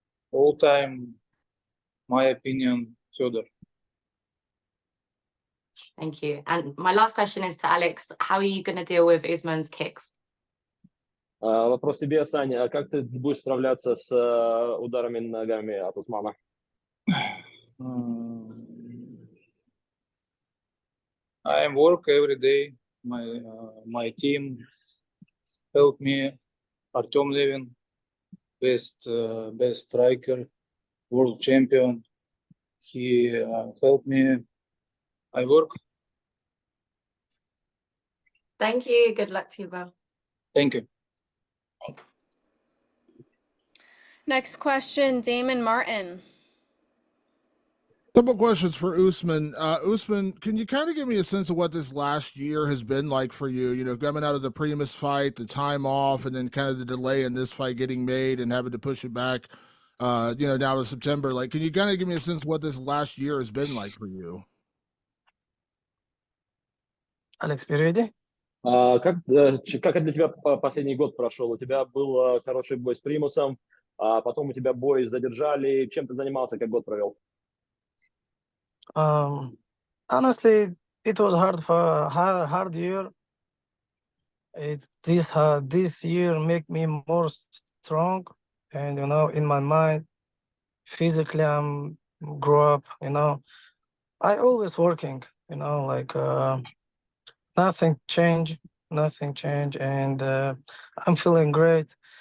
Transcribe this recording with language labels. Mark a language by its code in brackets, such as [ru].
[en] All time, my opinion, Fedor. Thank you. And my last question is to Alex. How are you going to deal with Usman's kicks? [ru] Вопрос тебе, Саня. Как ты будешь справляться с ударами ногами от Усмана? [en] I work every day. My team help me. Artem Levin, best striker, world champion. He helped me I work. Thank you. Good luck to you, bro. Thank you. Thanks. Next question, Damon Martin. Couple questions for Usman. Usman, can you kind of give me a sense of what this last year has been like for you? You know, coming out of the Primus fight, the time off, and then kind of the delay in this fight getting made and having to push it back, you know, now to September. Like, can you kind of give me a sense of what this last year has been like for you? Alex, you ready? [ru] Как для тебя последний год прошел? У тебя был хороший бой с Примусом, потом у тебя бой задержали. Чем ты занимался, как год провел? [en] Honestly, it was hard year. This year make me more strong, and you know, in my mind, physically I'm grow up. You know, I always working. You know, like nothing change, and I'm feeling great.